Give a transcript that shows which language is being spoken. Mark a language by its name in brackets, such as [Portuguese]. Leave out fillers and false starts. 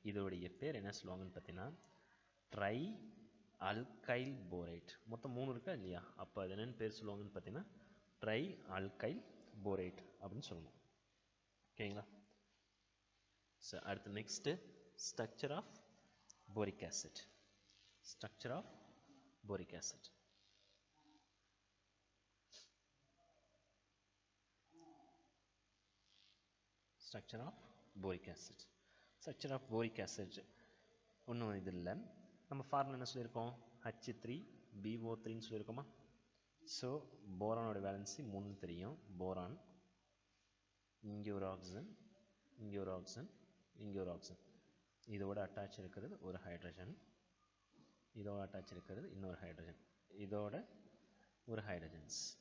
[Tamil] இதோடைய பேர் என்ன சொல்லுவாங்கன்னு பார்த்தீங்கன்னா ட்ரை அல்கைல் போரேட். மொத்தம் 3 இருக்கா இல்லையா? அப்போ அது என்னென்னு பேர் சொல்லுவாங்கன்னு பார்த்தீங்கன்னா ட்ரை அல்கைல் போரேட் அப்படின்னு சொல்லணும். ஓகேங்களா? [English] So அடுத்து next structure of boric acid. Structure of boric acid. Structure of boric acid. Structure of boric acid [Tamil] ஒன்றும் இது இல்லை. நம்ம ஃபார்முலா என்ன சொல்லியிருக்கோம்? H3BO3ன்னு சொல்லியிருக்கோமா? ஸோ போரானோட வேலன்சி 3 தெரியும். போரான், இங்கே ஒரு ஆக்சிஜன், இங்கே ஒரு ஆக்சிஜன், இங்கே ஒரு ஆக்சிஜன். இதோட அட்டாச் இருக்கிறது ஒரு ஹைட்ரஜன், இதோட அட்டாச் இருக்கிறது இன்னொரு ஹைட்ரஜன், இதோட ஒரு ஹைட்ரஜன்ஸ்.